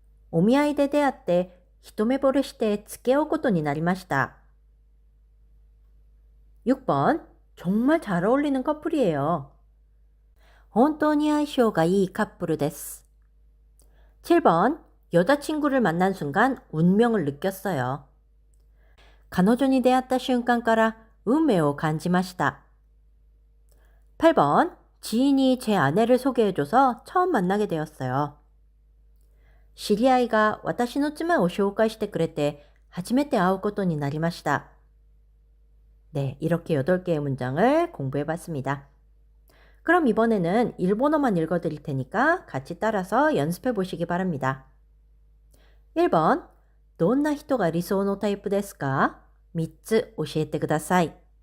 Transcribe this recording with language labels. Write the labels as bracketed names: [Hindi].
[Japanese] お見合いで出会って一目惚れして付き合うことになりました. [Korean] 6번, 정말 잘 어울리는 커플이에요. [Japanese] 本当に相性がいいカップルです. [Korean] 7번, 여자친구를 만난 순간 운명을 느꼈어요. [Japanese] 彼女に出会った瞬間から運命を感じました. [Korean] 8번, 지인이 제 아내를 소개해줘서 처음 만나게 되었어요. [Japanese] 知り合いが私の妻を紹介してくれて初めて会うことになりました. [Korean] 네, 이렇게 8개의 문장을 공부해 봤습니다. 그럼 이번에는 일본어만 읽어 드릴 테니까 같이 따라서 연습해 보시기 바랍니다. [Japanese] 1번, どんな人が理想のタイプですか? 3つ教えてください.